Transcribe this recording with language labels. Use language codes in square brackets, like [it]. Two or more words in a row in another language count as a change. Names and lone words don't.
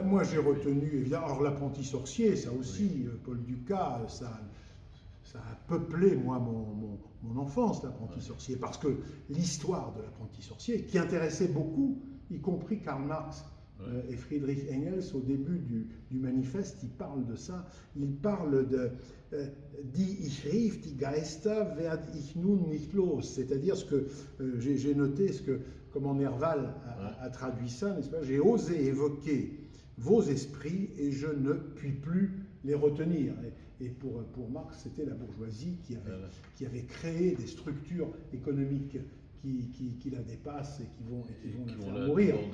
[fr] Moi, j'ai retenu, évidemment, alors l'apprenti sorcier, ça aussi, Paul Dukas, ça a peuplé, moi, mon enfance, l'apprenti sorcier, parce que l'histoire de l'apprenti sorcier, qui intéressait beaucoup, y compris Karl Marx et Friedrich Engels, au début du manifeste, ils parlent de ça. Ils parlent de [de] Die ich rief, die Geister werd ich nun nicht los. [fr] C'est-à-dire ce que j'ai noté, comment Nerval a traduit ça, n'est-ce pas? J'ai osé évoquer vos esprits et je ne puis plus les retenir. Et pour Marx, c'était la bourgeoisie qui avait créé des structures économiques qui la dépassent et qui vont la faire mourir.